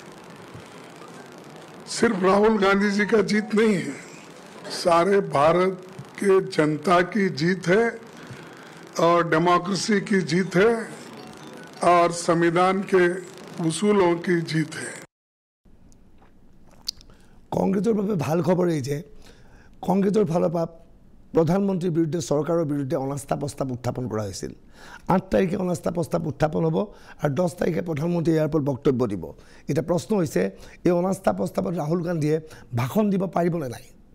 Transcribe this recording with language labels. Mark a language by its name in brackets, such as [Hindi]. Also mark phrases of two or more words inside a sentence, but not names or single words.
[Hindi] सिर्फ राहुल गांधी जी का जीत नहीं है, सारे भारत के जनता की जीत है और डेमोक्रेसी की जीत है और संविधान के उसूलों की जीत है। [Assamese] কংগ্ৰেছৰ বাবে ভাল খবৰ এই যে কংগ্ৰেছৰ ফালৰ পৰা প্ৰধানমন্ত্ৰীৰ বিৰুদ্ধে চৰকাৰৰ বিৰুদ্ধে অনাস্থা প্ৰস্তাৱ উত্থাপন কৰা হৈছিল। 8 তাৰিখে অনাস্থা প্ৰস্তাৱ উত্থাপন হ'ব আৰু 10 তাৰিখে প্ৰধানমন্ত্ৰীয়ে ইয়াৰ ওপৰত বক্তব্য দিব। এটা প্ৰশ্ন হৈছে এই অনাস্থা প্ৰস্তাৱত ৰাহুল গান্ধীয়ে ভাষণ দিব পাৰিবনে নাই।